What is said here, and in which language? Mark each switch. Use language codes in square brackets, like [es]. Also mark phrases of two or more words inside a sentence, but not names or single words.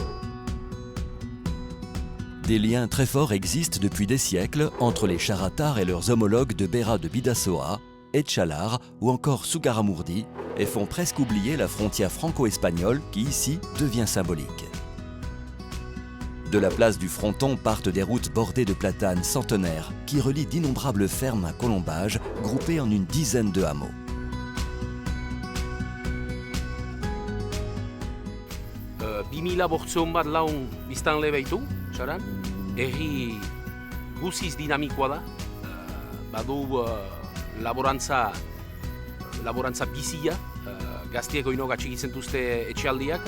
[fr] Des liens très forts existent depuis des siècles entre les Charatars et leurs homologues de Beira de Bidasoa, Etchalar ou encore Sougarramurdi et font presque oublier la frontière franco-espagnole qui ici devient symbolique. De la place du Fronton partent des routes bordées de platanes centenaires qui relient d'innombrables fermes à colombage groupées en une dizaine de hameaux. [eu] Bimila bortzeon bat laun biztanle baitu, Saran. Herri guziz dinamikoa da. Badu laborantza bizia, gaztiek oinok atxikitzen duzte etxealdiak.